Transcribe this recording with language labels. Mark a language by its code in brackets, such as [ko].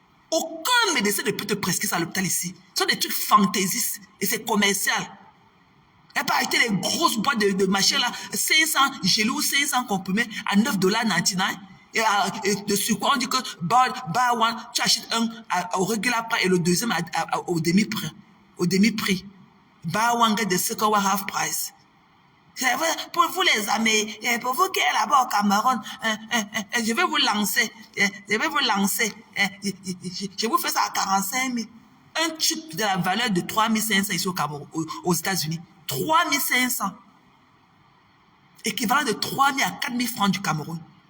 [fr] Aucun médecin ne peut te prescrire ça à l'hôpital ici. Ce sont des trucs fantaisistes et c'est commercial. Elle peut acheter les grosses boîtes de machins là, 500 gelous, 500 comprimés à $9,99. Et de surcroît, on dit que [en] buy one, [fr] tu achètes un au regular prix et le deuxième au demi-prix. Au demi-prix. [en] Buy one, get the second one half price. [fr] C'est vrai, pour vous les amis, pour vous qui êtes là-bas au Cameroun, je vais vous lancer. Je vais vous lancer. Je vous fais ça à 45 000. Un tube de la valeur de 3 500 ici au Cameroun, aux États-Unis. 3 500. Équivalent de 3 000 à 4 000 francs du Cameroun.